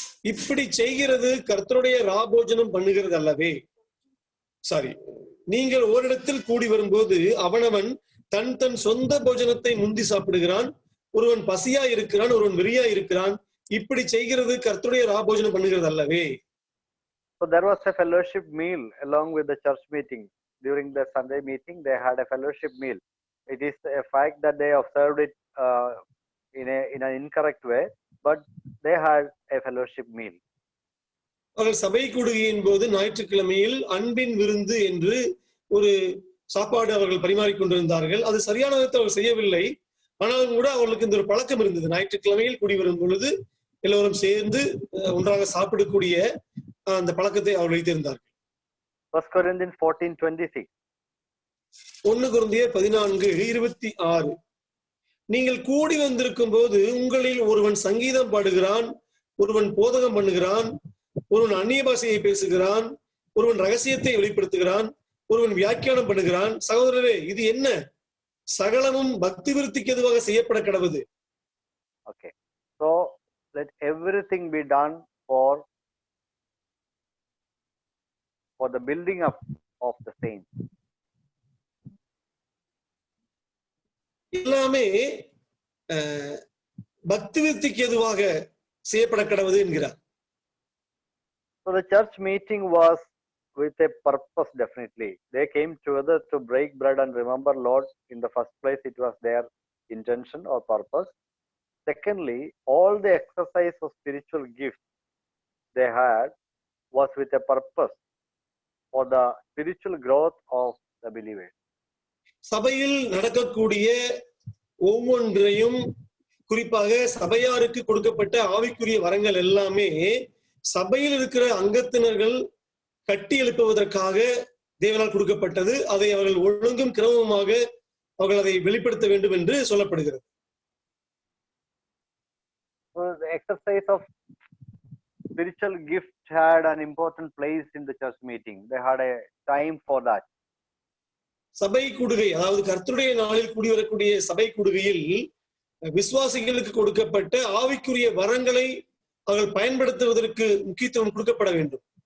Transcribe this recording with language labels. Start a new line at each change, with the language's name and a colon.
Tamil: இப்படி செய்கிறது கர்த்தருடைய ராபோஜனம் பண்ணுகிறது அல்லவே. நீங்கள் ஓரிடத்தில் கூடி வரும்போது அவனவன் தன் தன் சொந்த போஜனத்தை முந்தி சாப்பிடுகிறான். ஒருவன் பசியா இருக்கிறான், ஒருவன் வெறியா இருக்கிறான். இப்படி செய்கிறது கர்த்தருடைய ராபோஜனம் பண்ணுகிறது அல்லவே.
English: So there was a fellowship meal along with the church meeting. During the Sunday meeting, they had a fellowship meal. It is a fact that they observed it in an incorrect way, but they had a fellowship meal.
Tamil: அவர்கள் சபை கூடுகையின் போது ஞாயிற்றுக்கிழமையில் அன்பின் விருந்து என்று ஒரு சாப்பாடு அவர்கள் பரிமாறிக்கொண்டிருந்தார்கள். அது சரியான விதத்தில் அவர்கள் செய்யவில்லை. ஆனாலும் கூட அவர்களுக்கு இந்த ஒரு பழக்கம் இருந்தது. ஞாயிற்றுக்கிழமையில் கூடி வரும் பொழுது எல்லோரும் சேர்ந்து ஒன்றாக சாப்பிடக்கூடிய அந்த பழக்கத்தை அவர் வைத்திருந்தார்கள்.
English: 1 Corinthians 14:26.
Tamil: 1 கொரிந்தியர் 14:26. நீங்கள் கூடி வந்திருக்கும் போது உங்களில் ஒருவன் சங்கீதம் பாடுகிறான், ஒருவன் போதகம் பண்ணுகிறான், ஒருவன் அந்நிய பாஷையை பேசுகிறான், ஒருவன் ரகசியத்தை வெளிப்படுத்துகிறான், ஒருவன் வியாக்கியானம் பண்ணுகிறான். சகோதரரே, இது என்ன? சகலமும் பக்தி விருத்திக்கு எதுவாக செய்யப்பட கடவுது.
English: Okay, so let everything be done for the building up of the saints.
Tamil: எல்லாமே பக்தி விருத்திக்கு எதுவாக செய்யப்பட கடவுது என்கிறார்.
English: So the church meeting was with a purpose, definitely. They came together to break bread and remember Lord. In the first place, it was their intention or purpose. Secondly, all the exercise of spiritual gifts they had was with a purpose for the spiritual growth of the believers.
Tamil: சபையில் நடக்கக்கூடிய ஒவ்வொன்றையும், குறிப்பாக சபையாருக்கு கொடுக்கப்பட்ட ஆவிக்குரிய வரங்கள் எல்லாமே சபையில் இருக்கிற அங்கத்தினர்கள் கட்டி எழுப்புவதற்காக தேவனால் கொடுக்கப்பட்டது. அதை அவர்கள் ஒழுங்கும் கிரமமாக அவர்கள் அதை வெளிப்படுத்த வேண்டும் என்று சொல்லப்படுகிறது.
English: So the exercise of spiritual gift had an important place in the church meeting. They had a time for that.
Tamil: சபை கூடுகை, அதாவது கர்த்தருடைய நாளில் கூடி வரக்கூடிய சபை கூடுகையில் விசுவாசிகளுக்கு கொடுக்கப்பட்ட ஆவிக்குரிய வரங்களை அவர்கள் பயன்படுத்துவதற்கு முக்கியத்துவம் கொடுக்கப்பட வேண்டும்.